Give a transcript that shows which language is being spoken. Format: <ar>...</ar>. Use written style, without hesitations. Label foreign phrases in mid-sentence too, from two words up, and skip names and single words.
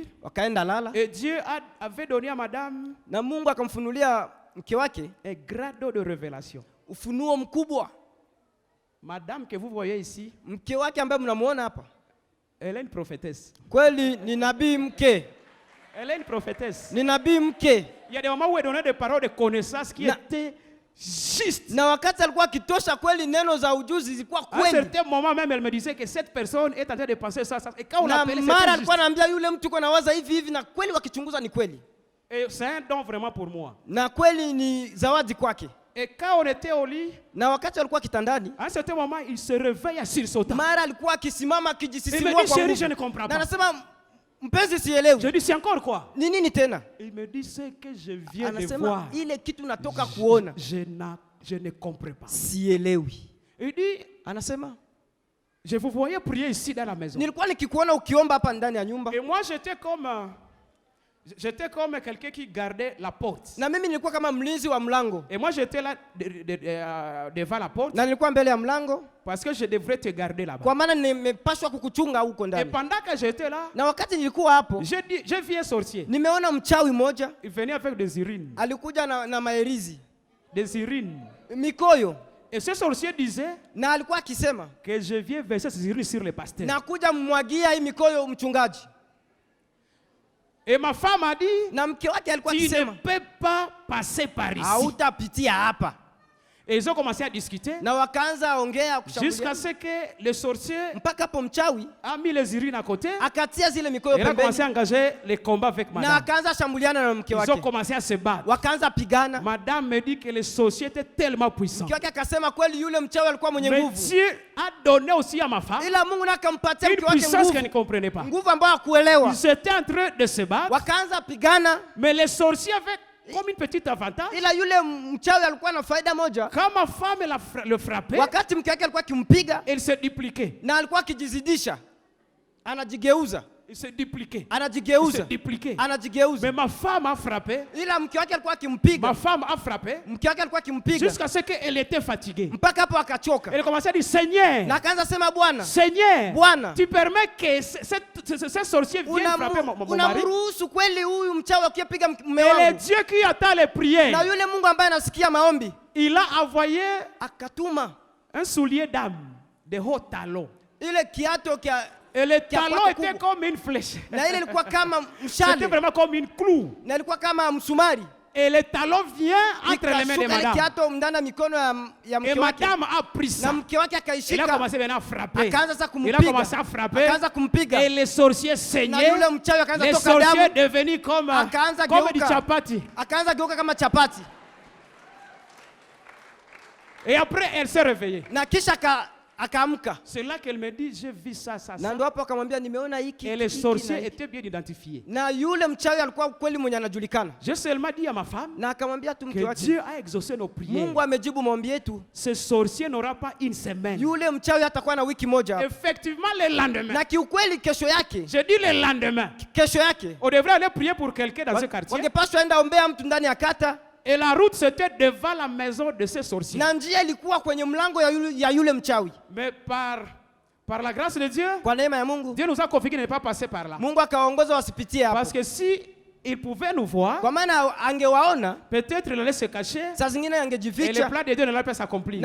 <sw>wakaenda lala,</sw> <fr>et Dieu avait donné à madame</fr> <sw>na Mungu akamfunulia mke wake</sw> <fr>un grado de révélation.</fr> <sw>ufunuo mkubwa.</sw> <fr>Madame que vous voyez ici,</fr> <sw>Mke wake ambaye mnamuona hapa</sw> <fr>elle est une prophétesse.</fr> <sw>kweli ni nabii mke,</sw> <fr>Elle est une prophétesse.</fr> <sw>ni nabii mke.</sw> <fr>Il y a des moments où elle donnait des paroles de connaissance qui</fr> <sw>Na-</sw> <fr>étaient justes.</fr> <sw>Na wakati alikuwa akitosha kweli, neno za ujuzi zilikuwa</sw> <fr>À un</fr> <sw>kweli,</sw> <fr>certain moment même, elle me disait que cette personne est en train de penser ça. Et quand on</fr> <sw>na</sw> <fr>l'appelait,</fr> <sw>mara</sw> <fr>c'était</fr> <sw>alikuwa</sw> <fr>juste.</fr> <sw>anaambia yule mtu uko nawaza hivi hivi, na kweli wakichunguza ni kweli,</sw> <fr>Et c'est un don vraiment pour moi.</fr> <sw>na kweli ni zawadi kwake.</sw> <fr>Et quand on était au lit,</fr> <sw>Na wakati alikuwa kitandani,</sw> <fr>à un certain moment, il se réveille à sursautant.</fr> <sw>mara alikuwa akisimama</sw> <fr>Il me</fr> <sw>akijisisimua</sw> <fr>dit,</fr> <sw>kwa</sw> <fr>chérie,</fr> <sw>nguvu.</sw> <fr>je ne comprends</fr> <sw>Na</sw> <fr>pas.</fr> <sw>anasema, mpenzi, sielewi</sw> <fr>Je dis, c'est encore quoi?</fr> <sw>ni nini tena.</sw> <fr>Il me dit, c'est que je viens de</fr> <sw>Anasema</sw> <fr>voir.</fr> <sw>ile kitu natoka kuona</sw> <fr>Je ne comprends pas.</fr> <sw>sielewi.</sw> <fr>Il dit,</fr> <sw>Anasema</sw> <fr>je vous voyais prier ici dans la maison.</fr> <sw>nilikuwa nikikuona ukiomba hapa ndani ya nyumba,</sw> <fr>Et moi, j'étais comme... J'étais comme quelqu'un qui gardait la porte.</fr> <sw>Na mimi nilikuwa kama mlinzi wa mlango.</sw> <fr>Et moi j'étais là devant la porte.</fr> <sw>Na nilikuwa mbele ya mlango.</sw> <fr>Parce que je devrais te garder là-bas.</fr> <sw>Kwa maana nimepaswa kukuchunga huko</sw> <fr>Et</fr> <sw>ndani.</sw> <fr>pendant que j'étais là,</fr> <sw>Na wakati nilikuwa hapo,</sw> <fr>j'ai vu un sorcier.</fr> <sw>nimeona mchawi mmoja.</sw> <fr>Il venait avec des urines.</fr> <sw>Alikuja na maerizi.</sw> <fr>Des urines.</fr> <sw>Mikoyo.</sw> <fr>Et ce sorcier disait</fr> <sw>Na alikuwa akisema</sw> <fr>que je viens verser ces urines sur les pasteurs.</fr> <sw>na kuja mmwagia hii mikoyo mchungaji.</sw> <fr>Et ma femme a dit,</fr> <sw>Na mke wake alikuwa</sw> <fr>tu ne</fr> <sw>akisema</sw> <fr>peux pas passer par ici.</fr> <sw>hautapitia hapa.</sw> <fr>Et ils ont commencé à discuter</fr> <sw>Na wakaanza ongea</sw> <fr>jusqu'à</fr> <sw>kushambulia.</sw> <fr>ce que le sorcier</fr> <sw>Mpaka hapo mchawi</sw> <fr>a mis les urines à côté.</fr> <sw>akatia zile mikoyo</sw> <fr>Il a commencé</fr> <sw>pembeni.</sw> <fr>à engager les combats avec</fr> <sw>Na</sw> <fr>madame.</fr> <sw>akaanza shambuliana na mke</sw> <fr>Ils ont</fr> <sw>wake.</sw> <fr>commencé à se battre.</fr> <sw>Wakaanza pigana.</sw> <fr>Madame me dit que le sorcier était tellement puissant.</fr> <sw>Mke wake akasema kweli yule mchawi alikuwa mwenye</sw> <fr>Mais</fr> <sw>nguvu.</sw> <fr>Dieu a donné aussi à ma femme</fr> <sw>Ila Mungu naye akampatia</sw> <fr>une</fr> <sw>mke wake</sw> <fr>puissance qu'elle ne</fr> <sw>nguvu.</sw> <fr>comprenait pas.</fr> <sw>Nguvu ambayo hakuelewa.</sw> <fr>Ils étaient en train de se battre,</fr> <sw>Wakaanza pigana.</sw> <fr>mais le sorcier avait comme une petite avantage.</fr> <sw>Ila yule mchawi alikuwa na faida moja.</sw> <fr>Quand ma femme le frappait,</fr> <sw>Wakati mke wake alikuwa akimpiga</sw> <fr>elle se dupliquait.</fr> <sw>na alikuwa akijizidisha. Anajigeuza.</sw> <fr>Il se dupliquait. Il se</fr> <sw>Anajigeuza.</sw> <fr>dupliquait.</fr> <sw>Anajigeuza.</sw> <fr>Mais ma femme a frappé.</fr> <sw>Ila mke wake alikuwa akimpiga.</sw> <fr>Ma femme a frappé</fr> <sw>Mke wake alikuwa akimpiga</sw> <fr>jusqu'à ce qu'elle était fatiguée.</fr> <sw>mpaka hapo akachoka.</sw> <fr>Elle commençait à dire, Seigneur,</fr> <sw>Na akaanza sema Bwana,</sw> <fr>Seigneur,</fr> <sw>Bwana,</sw> <fr>tu permets que ce sorcier vienne frapper mon mari.</fr> <sw>unamruhusu kweli huyu mchawi akipiga mume</sw> <fr>Et le</fr> <sw>wangu?</sw> <fr>Dieu qui attend les prières,</fr> <sw>Na yule Mungu ambaye anasikia maombi</sw> <fr>il a envoyé</fr> <sw>akatuma</sw> <fr>un soulier d'âme, de hauts talons.</fr> <sw>ile kiato kia,</sw> <fr>Et le Qui a talon quoi était</fr> <sw>kubwa.</sw> <fr>comme une flèche.</fr> <sw>na ile ilikuwa kama</sw> <fr>C'était</fr> <sw>mshale</sw> <fr>vraiment comme une clou.</fr> <sw>na ilikuwa kama msumari.</sw> <fr>Et le talon vient entre les mains de</fr> <sw>Ikashuka ile</sw> <fr>madame.</fr> <sw>kiato ndani ya mikono ya</sw> <fr>Et</fr> <sw>mke wake,</sw> <fr>madame a pris</fr> <sw>na</sw> <fr>ça.</fr> <sw>mke wake</sw> <fr>Il a</fr> <sw>akaishika,</sw> <fr>commencé maintenant à frapper.</fr> <sw>akaanza sasa</sw> <fr>Il a commencé</fr> <sw>kumpiga,</sw> <fr>à frapper.</fr> <sw>akaanza kumpiga,</sw> <fr>Et les sorciers</fr> <sw>na</sw> <fr>saignaient.</fr> <sw>yule mchawi akaanza</sw> <fr>Les</fr> <sw>toka</sw> <fr>sorciers</fr> <sw>damu,</sw> <fr>devenus comme</fr> <sw>akaanza</sw> <fr>du</fr> <sw>geuka,</sw> <fr>chapati.</fr> <sw>akaanza geuka kama chapati,</sw> <fr>Et après, elle s'est réveillée.</fr> <sw>na kisha akaamka.</sw> <fr>C'est là qu'elle me dit, j'ai vu ça, ça,</fr> <sw>Na</sw> <fr>ça.</fr> <sw>ndo hapo akamwambia nimeona hiki</sw> <fr>Et les</fr> <sw>hiki na</sw> <fr>sorciers</fr> <sw>hiki.</sw> <fr>étaient bien identifiés.</fr> <sw>Na yule mchawi alikuwa kweli mwenye anajulikana,</sw> <fr>J'ai seulement dit à ma femme</fr> <sw>na akamwambia tu mke</sw> <fr>que</fr> <sw>wake,</sw> <fr>Dieu a exaucé nos prières.</fr> <sw>Mungu amejibu maombi yetu.</sw> <fr>Ce sorcier n'aura pas une semaine.</fr> <sw>Yule mchawi atakuwa na wiki moja,</sw> <fr>Effectivement, le lendemain.</fr> <sw>na kiukweli kesho yake,</sw> <fr>Je dis le lendemain.</fr> <sw>kesho yake</sw> <fr>On devrait aller prier pour quelqu'un dans ce quartier.</fr> <sw>wangepaswa enda ombea mtu ndani ya kata,</sw> <fr>Et la route, c'était devant la maison de ce sorcier.</fr> <sw>na njia ilikuwa kwenye mlango ya yule mchawi.</sw> <fr>Mais par la grâce de Dieu,</fr> <sw>Kwa neema ya Mungu,</sw> <fr>Dieu nous a confié de ne pas passer par là.</fr> <sw>Mungu akawaongoza wasipitie hapo,</sw> <fr>Parce que si il pouvait nous voir,</fr> <sw>kwa maana angewaona</sw> <fr>peut-être il allait se cacher</fr> <sw>saa zingine</sw> <fr>et le</fr> <sw>angejificha</sw> <fr>plan de Dieu n'allait pas s'accomplir.</fr>